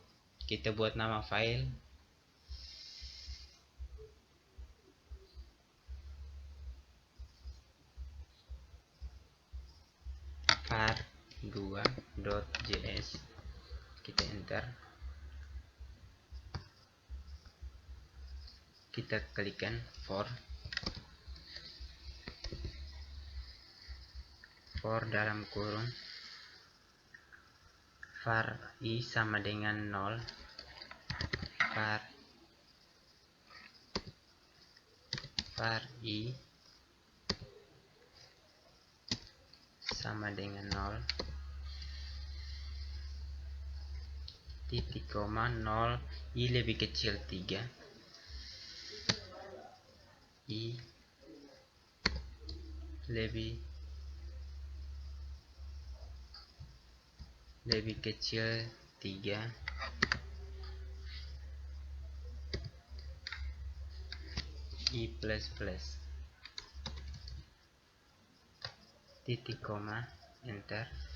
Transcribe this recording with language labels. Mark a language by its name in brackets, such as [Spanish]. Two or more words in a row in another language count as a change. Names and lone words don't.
[Indonesian] Kita buat nama file var2.js, kita enter, kita klikkan for dalam kurung var i sama dengan 0, var i sama dengan 0, titik koma 0, i lebih kecil 3, i lebih kecil 3, i plus plus, titik koma, enter,